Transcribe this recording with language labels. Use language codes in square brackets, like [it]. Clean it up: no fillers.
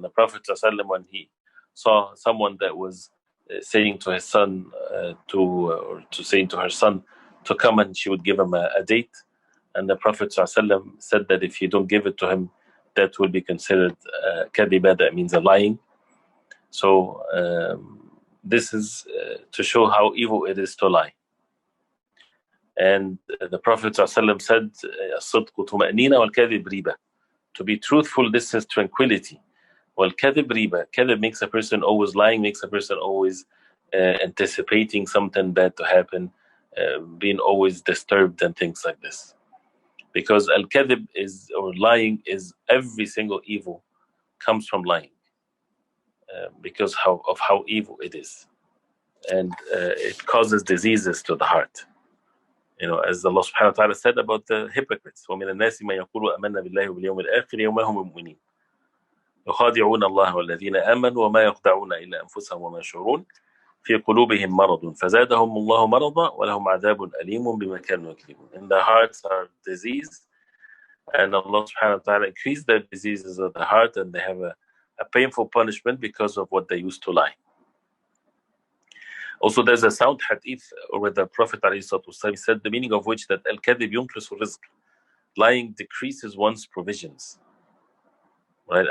[en] And the Prophet ﷺ, when he saw someone that was saying to his son or to saying to her son to come and she would give him a date, and the Prophet ﷺ said that if you don't give it to him, that will be considered kadhiba, that means a lying. So this is to show how evil it is to lie. And the Prophet ﷺ said, [ar] الصدق طمأنينة والكذب ريبة. [en] To be truthful, this is tranquility. [ar] والكذب ريبة. [en] Kadhib makes a person always lying, makes a person always anticipating something bad to happen, being always disturbed and things like this. Because al-kadhib is, or lying is, every single evil comes from lying, because of how evil it is. And it causes diseases to the heart. As Allah subhanahu wa ta'ala said about the hypocrites, [ar] وَمِنَ النَّاسِ مَنْ يَقُولُ آمَنَّا بِاللَّهِ وَبِالْيَوْمِ الْآخِرِ وَمَا هُمْ مُؤْمِنِينَ يُخَادِعُونَ اللَّهَ وَالَّذِينَ آمَنُوا وَمَا يَخْدَعُونَ إِلَّا أَنفُسَهُم وَمَا يَشْعُرُونَ في قلوبهم مرض فزادهم الله مرضا ولهم عذاب أليم بما كانوا يكذبون. [en] In their hearts are disease, and Allah subhanahu wa ta'ala increased the diseases of the heart, and they have a painful punishment because of what they used to lie. Also, there's a sound hadith where the Prophet ﷺ said, the meaning of which that [ar] al-kadhib yunqisu rizq, [en] lying decreases one's provisions. Right?